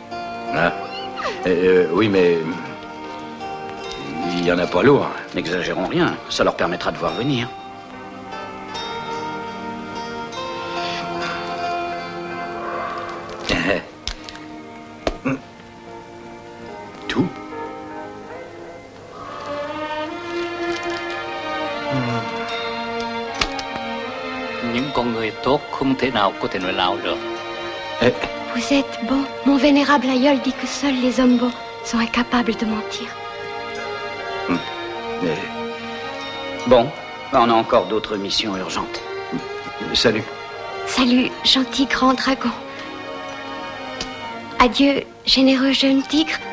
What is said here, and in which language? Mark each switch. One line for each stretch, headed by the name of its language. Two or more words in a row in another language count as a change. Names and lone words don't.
French: Ah. Oui, mais... il n'y en a pas lourd. N'exagérons rien, ça leur permettra de voir venir. Tout?
Vietnamese: Những con người tốt không thể nào có thể nói láo được.
French: Vous êtes bon. Mon vénérable aïeul dit que seuls les hommes bons sont incapables de mentir. Mais... Bon, on a encore d'autres missions urgentes. Salut. Salut, gentil grand dragon. Adieu, généreux jeune tigre.